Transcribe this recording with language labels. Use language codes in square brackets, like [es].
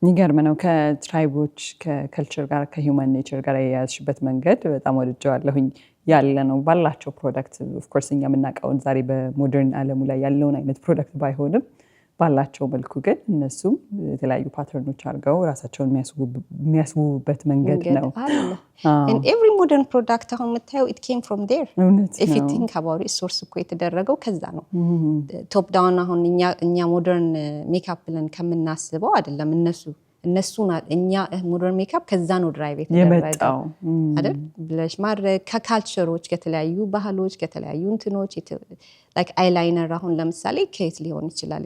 [am] የሚገርም ነው። ከትራይቦች ከከልቸር ጋር ከሂውማን ኔቸር ጋር የያዝሽበት መንገድ በጣም ወድጀዋለሁኝ። ያለ ነው ባላቸው ፕሮዳክት ኦፍኮርስ እኛ የምናውቀውን ዛሬ በሞደርን ዓለሙ ላይ ያለውን አይነት ፕሮዳክት ባይሆንም ባላቸው መልኩ ግን እነሱም የተለያዩ ፓተርኖች አድርገው ራሳቸውን የሚያስውቡበት መንገድ ነው። [en] and every modern product [am] አሁን የምታየው [en] it came from there. if you think about it [am] source እኮ የተደረገው ከዛ ነው። ቶፕ ዳውን አሁን እኛ ሞደርን ሜካፕ ብለን ከምናስበው አይደለም። እነሱ እኛ ሞደርን ሜካፕ ከዛ ነው ድራይቭ የተደረገው አይደል? ብለሽ ማድረግ ከካልቸሮች ከተለያዩ ባህሎች ከተለያዩ እንትኖች ላይክ አይላይነር አሁን ለምሳሌ ከየት ሊሆን ይችላል?